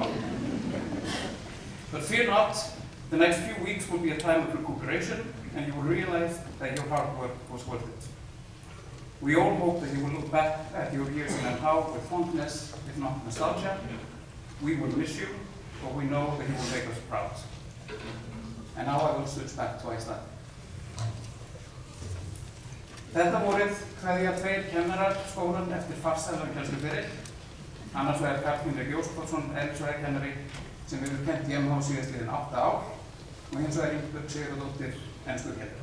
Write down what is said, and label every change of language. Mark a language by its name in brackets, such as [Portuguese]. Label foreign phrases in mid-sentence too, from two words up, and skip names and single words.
[English] But fear not, the next few weeks will be a time of recuperation, and you will realize that your hard work was worth it. We all hope that you will look back at your years in MH with fondness, if not nostalgia. We will miss you, but we know that you will make us proud. And now I will switch back to Iceland. [Icelandic] Þetta vorið kveðja 2 kennarar skólann eftir farsælan kennsluferil. Annars vegar Karl Hinrik Jósefsson, eðlisfræðikennari sem hefur kennt í MH síðastliðin 8 ár og hins vegar Ingibjörg Sigurðardóttir enskukennari.